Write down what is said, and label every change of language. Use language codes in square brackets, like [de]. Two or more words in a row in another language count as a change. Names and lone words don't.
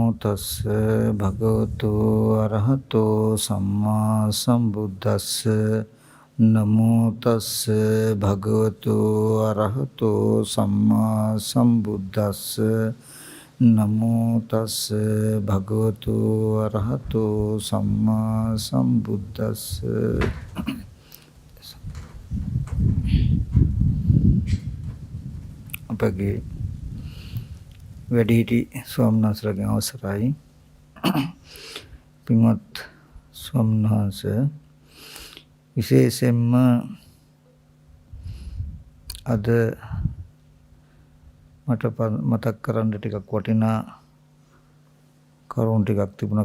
[pi] තස්ස භගවතු අරහතෝ සම්මා සම්බුද්දස්ස නමෝ තස්ස භගවතු අරහතෝ සම්මා සම්බුද්දස්ස නමෝ තස්ස භගවතු අරහතෝ සම්මා සම්බුද්දස්ස. [si] අපගේ වැඩිහිටි ස්වාමීන් වහන්සේලාගෙන් අවසරයි. පින්වත් ස්වාමීන් වහන්සේ, විශේෂයෙන්ම අද මට මතක් කරන්න ටිකක් වටිනා කරුණු ටිකක් තිබුණා.